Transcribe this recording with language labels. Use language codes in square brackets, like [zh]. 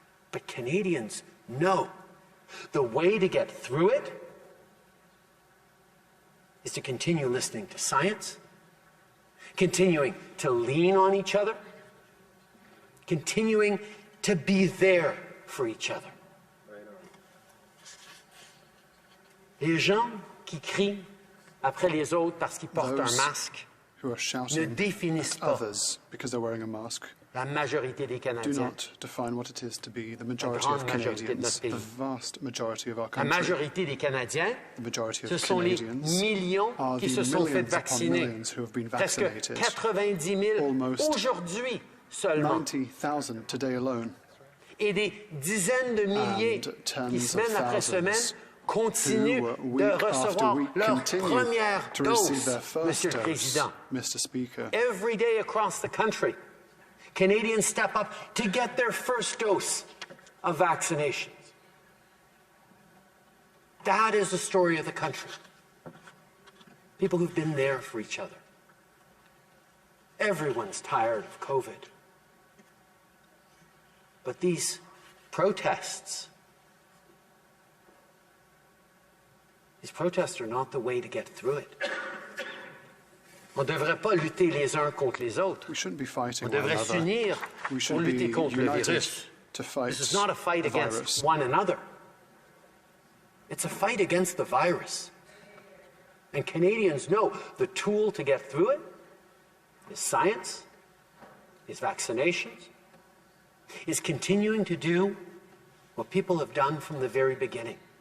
[en] But Canadians know the way to get through it is to continue listening to science, continuing to lean on each other, continuing to be there for each other. [fr] Les gens qui crient après les autres parce qu'ils portent un masque ne définissent pas [en] others because they're wearing a mask. [fr] La majorité des Canadiens. [en] Do not define what it is to be the majority of Canadians, the vast majority of our country. [fr] La majorité des Canadiens, [en] the majority of [fr] ce sont les millions qui se sont fait vacciner. Presque 90 000 aujourd'hui seulement. [en] 90,000 today alone. [fr] Et des dizaines de milliers qui, semaine après semaine, continuent de recevoir leur première dose, Monsieur le Président. [en] Every day across the country, Canadians step up to get their first dose of vaccinations. That is the story of the country. People who've been there for each other. Everyone's tired of COVID. But these protests are not the way to get through it. [fr] On ne devrait pas lutter les uns contre les autres. On devrait s'unir pour lutter contre le virus. [en] This is not a fight against one another. It's a fight against the virus. And Canadians know the tool to get through it is science, is vaccinations, is continuing to do what people have done from the very beginning.